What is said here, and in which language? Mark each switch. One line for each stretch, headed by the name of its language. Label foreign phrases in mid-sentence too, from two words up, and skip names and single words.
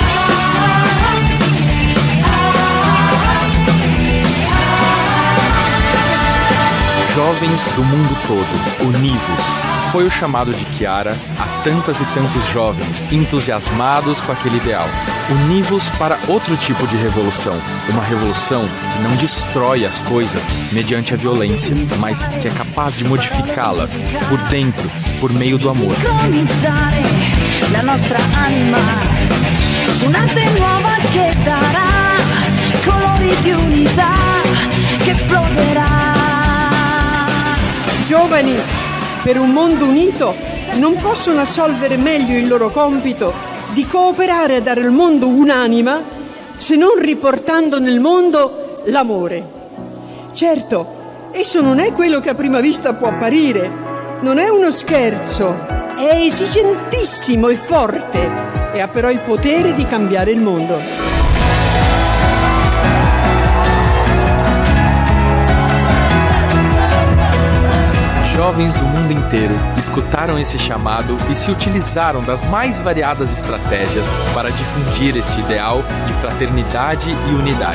Portuguese: Jovens do mundo todo, univos, foi o chamado de Chiara a tantas e tantos jovens entusiasmados com aquele ideal. Univos para outro tipo de revolução, uma revolução que não destrói as coisas mediante a violência, mas que é capaz de modificá-las por dentro, por meio do amor.
Italian: La nostra anima su un'arte nuova che darà colori di unità che esploderà. Giovani, per un mondo unito, non possono assolvere meglio il loro compito di cooperare a dare al mondo un'anima, se non riportando nel mondo l'amore. Certo, esso non è quello che a prima vista può apparire, non è uno scherzo, è esigentissimo e forte e ha però il potere di cambiare il mondo.
Portuguese: Jovens do mundo inteiro escutaram esse chamado e se utilizaram das mais variadas estratégias para difundir esse ideal de fraternidade e unidade.